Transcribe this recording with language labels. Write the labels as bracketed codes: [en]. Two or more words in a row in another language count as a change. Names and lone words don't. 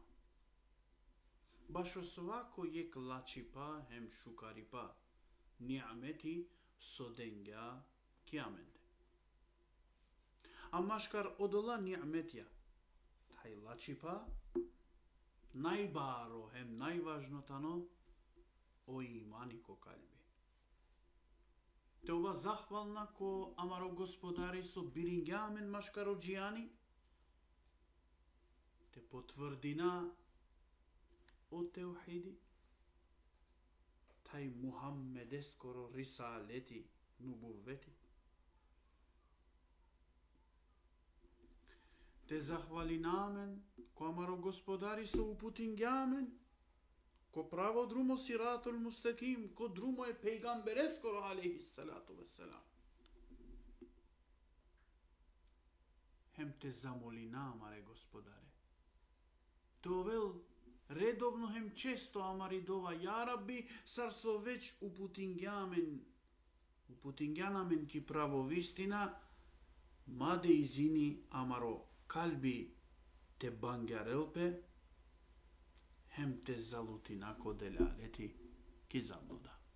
[rom] Baš o svako jek lačipa hem šukaripa, ni'meti sodenga kiamende. Amaškar odola ni'metja, taj lačipa, najbaro hem najvažno tano, o imani ko kalbi. Te ova zahvalna ko amaro gospodari so biringamen maškaro džijani, te potvrdina o teuhidi, taj Muhammedeskoro risaleti nubuvveti. Te zahvali namen ko amaro gospodari so uputingamen, ko pravo drumo [ar] الصراط المستقيم, [rom] ko drumo je pejgambereskoro [ar] عليه الصلاة والسلام. [rom] Hem te zamoli namare gospodare. To vel redovno hem često amari dova, [ar] يا ربي, [rom] sar so već uputinganamen ki pravo vistina, made izini amaro kalbi te bangarelpe, hem te zaluti nako delaleti ki zabluda.